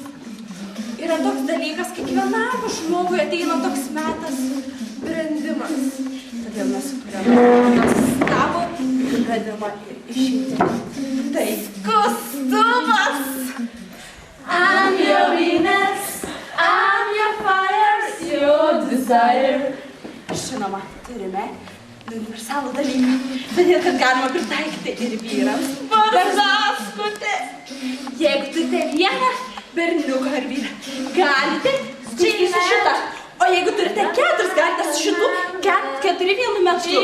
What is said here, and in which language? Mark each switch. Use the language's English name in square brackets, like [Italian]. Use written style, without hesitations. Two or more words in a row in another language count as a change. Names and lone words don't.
[Lithuanian] Yra toks dalykas, kiekvienam žmogui ateina toks metas brendimas. Todėl mes sukuriame nuostabų bendrimą ir išimtį. Tai kostiumas! [English] I'm your Venus, I'm your fire, your desire. [Lithuanian] Žinoma, turime universalų dalyką, todėl, kad galima pritaikyti ir vyrams. Barzaskutė! Jeigu turite vieną berniuką ar vyrą, galite čia su šitą. O jeigu turite keturis, galite su šitų keturi vienu metu.